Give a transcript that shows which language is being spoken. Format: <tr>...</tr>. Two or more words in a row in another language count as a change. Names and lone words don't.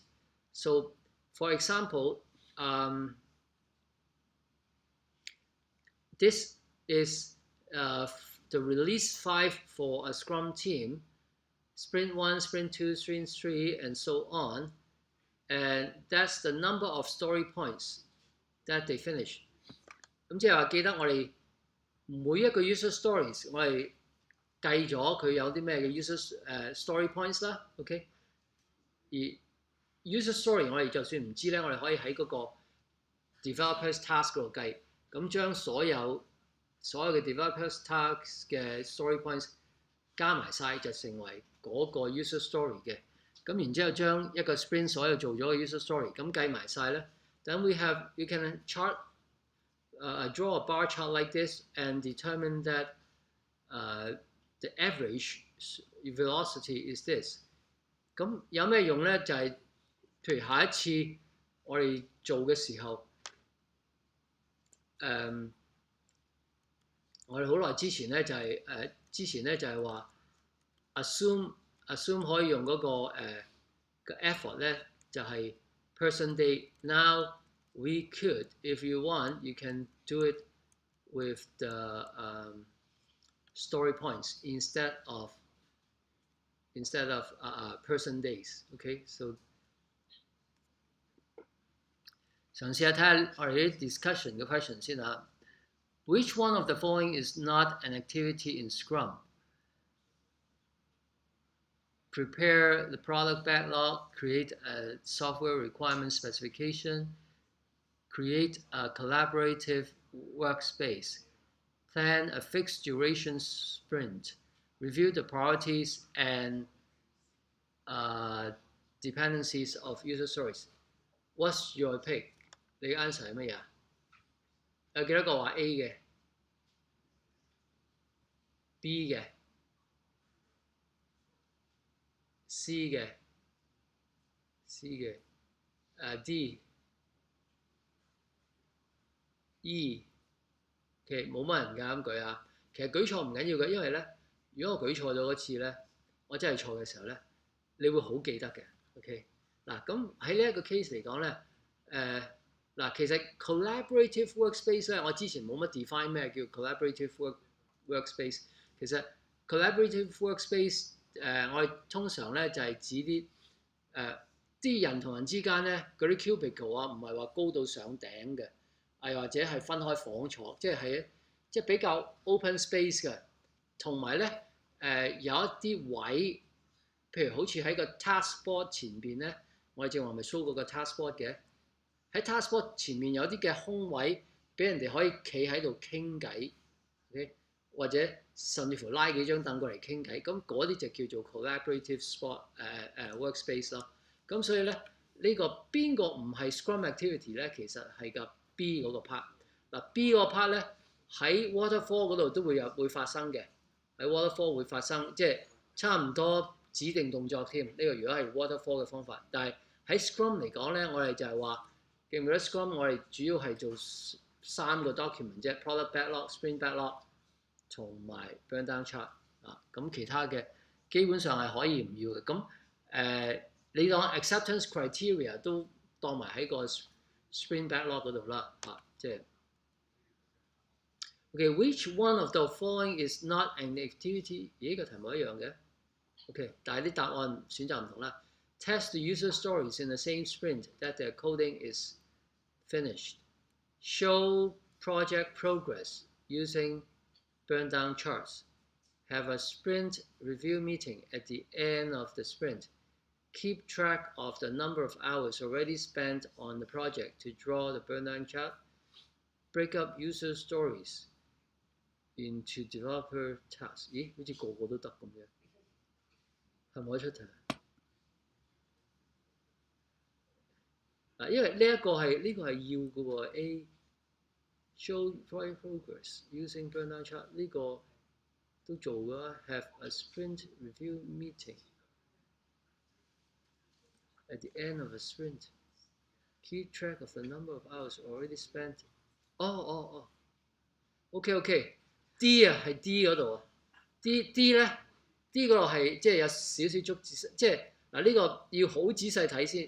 <en>So for example, this is the release 5 for a Scrum team, sprint 1, sprint 2, sprint 3, and so on. And that's the number of story points that they finish.</en> <yue>咁即係話記得我哋每一個</yue> <en>user stories，</en> <yue>我哋計咗佢有啲咩嘅</yue> <en>user story points</en> <yue>啦 ，OK？而</yue> <en>user story</en> <yue>我哋就算唔知咧，我哋可以喺嗰個</yue> <en>developers task</en> <yue>嗰度計，咁將所有嘅</yue> <en>developers task</en> <yue>嘅</yue> <en>story points</en> <yue>加埋晒就成為嗰個</yue> <en>user story</en> <yue>嘅。咁然之後將一個 sprint 所有做咗嘅 user story 咁計埋晒咧。</yue> <en>Then we can chart draw a bar chart like this and determine that the average velocity is this.</en> <yue>咁有咩用咧？就係譬如下一次我哋做嘅時候，我哋好耐之前咧就係話 assume assume 可以用嗰個effort 咧，就係</yue> <en>person day。 Now we could, if you want, you can do it with the story points instead of person days. Okay, so</en> <yue>嘗試下睇下我哋啲 discussion 嘅 question 先嚇。</yue> <en>Which one of the following is not an activity in Scrum? Prepare the product backlog, create a software requirement specification, create a collaborative workspace, plan a fixed duration sprint, review the priorities and dependencies of user stories. What's your pick?</en> <yue>你嘅 answer 係乜嘢啊？有幾多個話 A 嘅、B 嘅、C 嘅、D、E， 其實冇乜人㗎咁舉啊。其實舉錯唔緊要嘅，因為咧，如果我舉錯咗嗰次咧，我真係錯嘅時候咧，你會好記得嘅。OK， 嗱咁喺呢一個 case 嚟講咧，嗱其實</yue> <en>collaborative workspace</en> <yue>咧，我之前冇乜 define 咩叫</yue> <en>collaborative workspace。</en> <yue>其實</yue> <en>collaborative workspace</en> <yue>我哋通常咧就係指啲人同人之間咧嗰啲 cubicle 啊，唔係話高到上頂嘅，或者係分開房坐，即係比較</yue> <en>open space</en> <yue>嘅，同埋咧有一啲位，譬如好似喺個</yue> <en>task board</en> <yue>前邊咧，我哋正話咪 show 過個</yue> <en>task board</en> <yue>嘅，喺</yue> <en>task board</en> <yue>前面有啲嘅空位，俾人哋可以企喺度傾偈 ，OK， 或者甚至乎拉幾張凳過嚟傾偈，咁嗰啲就叫做</yue> <en>collaborative workspace</en> <yue>咯。咁所以咧，呢個邊個唔係</yue> <en>Scrum activity</en> <yue>咧？其實係個 B 嗰個 part。嗱 B 嗰個 part 咧喺 Waterfall 嗰度都會發生嘅，喺 Waterfall 會發生，即係差唔多指定動作添。呢個如果係 Waterfall 嘅方法，但係喺 Scrum 嚟講咧，我哋就係話記唔記得 Scrum 我哋主要係做3個 document 啫 ，</yue> <en>product backlog、sprint backlog</en> <yue>同埋</yue> <en>burn down chart</en> <yue>啊。咁其他嘅基本上係可以唔要嘅。咁你當</yue> <en>acceptance criteria</en> <yue>都當埋喺個</yue> <en>sprint backlog</en> <yue>嗰度啦，即係 OK。</yue> <en>Which one of the following is not an activity？</en> <yue>咦，個題目一樣嘅 OK， 但係啲答案選擇唔同啦。</yue> <en>Test the user stories in the same sprint that their coding is finished. Show project progress using burn down charts. Have a sprint review meeting at the end of the sprint. Keep track of the number of hours already spent on the project to draw the burn down chart. Break up user stories into developer tasks.</en> <yue>咦，好似個個都得咁樣，係咪可以出題？因為呢個係要嘅喎</yue> <en>A show project progress using burn down chart</en> <yue>呢個都做嘅</yue> <en>have a sprint review meeting at the end of a sprint keep track of the number of hours already spent</en> <yue>OK D 啊係 D 嗰度啊 D 咧 D 嗰度係即係有少少捉字，即係嗱呢個要好仔細睇先。</yue>